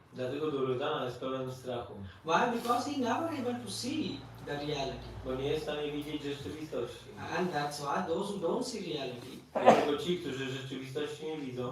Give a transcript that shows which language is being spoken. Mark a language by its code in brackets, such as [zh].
[pl] Dlatego Duryodhana jest pełen strachu. [en] Why? Because he never able to see the reality. [pl] Bo nie jest w stanie widzieć rzeczywistości. [en] And that's why those who don't see reality, [pl] Dlatego ci, którzy rzeczywistości nie widzą,